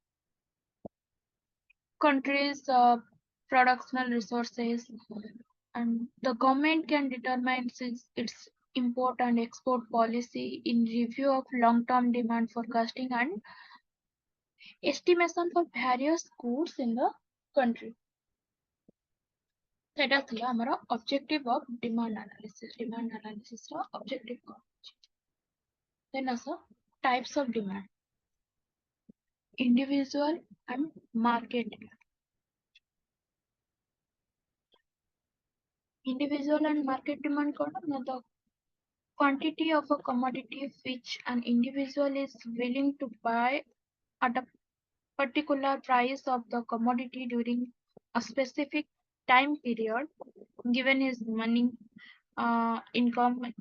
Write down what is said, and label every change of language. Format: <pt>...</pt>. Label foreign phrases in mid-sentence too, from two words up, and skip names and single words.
<en>country's productional resources, and the government can determine its import and export policy in review of long-term demand forecasting and estimation for various goods in the country.</en> <or>ସେଟା ଥିଲା ଆମର</or> <en>objective of demand analysis</en> <or>ର objective କଣ?</or> <en>Then ଆସ types of demand, individual and market demand. Individual and market demand</en> <or>କଣ ନା</or> <en>the quantity of a commodity which an individual is willing to buy at a particular price of the commodity during a specific time period, given his money, income,</en>